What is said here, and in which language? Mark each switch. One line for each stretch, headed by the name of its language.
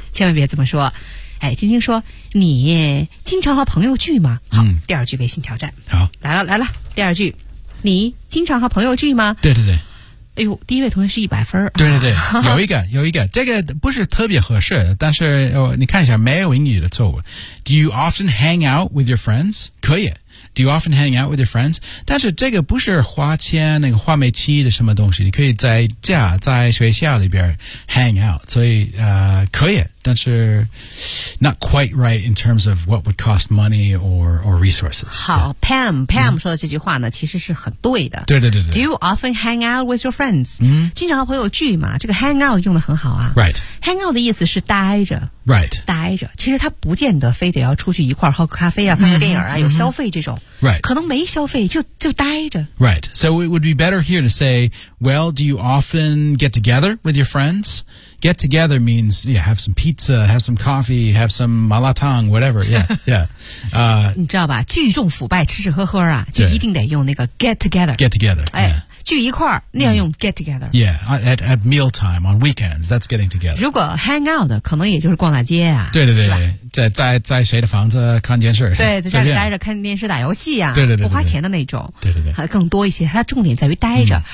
Chinese: 千万别这么说。哎晶晶说你经常和朋友聚吗好、嗯、第二句微信挑战。好。来了来了。第二句你经常和朋友聚吗对对对。哎呦第一位同学是100分。对对对。有一个有一个。这个不是特别合适但是、哦、你看一下没有英语的错误。
English: Do you often hang out with your friends?
Chinese: 可以。
English: Do you often hang out with your friends?
Chinese: 但是这个不是花签那个花美期的什么东西你可以在家在学校里边 hang out. 所以可以但是
English: not quite right in terms of what would cost money or resources.
Chinese: 好 Pam, Pam 说的这句话呢、嗯、其实是很对的。对对对对。
English: Do you often hang out with your friends?、嗯、
Chinese: 经常和朋友聚嘛这个 hang out 用得很好啊。
English: Right.
Chinese: Hang out 的意思是待着。
English: Right.
Chinese: 待着。其实他不见得非得要出去一块喝个咖啡啊看个电影啊、嗯、有消费这种。
English: Right.
Chinese: 可能没消费就待着。
English: Right. So it would be better here to say, well, do you often get together with your friends? Get together means, yeah, have some pizza, have some coffee, have some malatang, whatever. Yeah, yeah.
Chinese: 你知道吧聚众腐败吃吃喝喝啊就一定得用那个 get together.
English: Get together. 哎、 yeah.
Chinese: 聚一块儿那样用 get together、 mm.
English: yeah at mealtime on weekends that's getting together
Chinese: 如果 hang out 可能也就是逛大街啊对对对对在谁的房子看电视对在家里待着看电视打游戏啊对对 对, 对, 对不花钱的那种对对 对, 对更多一些它重点在于待着、mm.